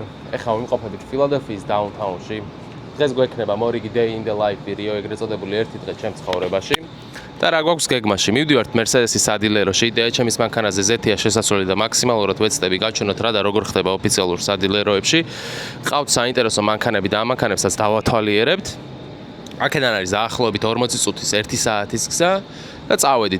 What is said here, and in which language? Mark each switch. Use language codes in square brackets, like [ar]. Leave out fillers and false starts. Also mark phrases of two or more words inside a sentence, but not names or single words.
[ka] ეხლა ვიმყოფებით ფილადელფიის დაუნთაუნში. დღეს გვექნება მორიგი [en] day in the life [ka] ვიდეო, ეგრეთ წოდებული ერთი დღე ჩემს ცხოვრებაში. და რა გვაქვს გეგმაში? მივდივართ Mercedes-ის სადილეროში. იდეა ჩემის მანქანაზე ზეთია შესასვლელი და მაქსიმალურად ვეცდები გაჩვენოთ რა და როგორ ხდება ოფიციალურ სადილეროებში. ყავთ საინტერესო მანქანები და ამ მანქანებსაც დავათვალიერებთ. აქედან არის დაახლოებით 40 წუთის 1 საათის გზა და წავედით.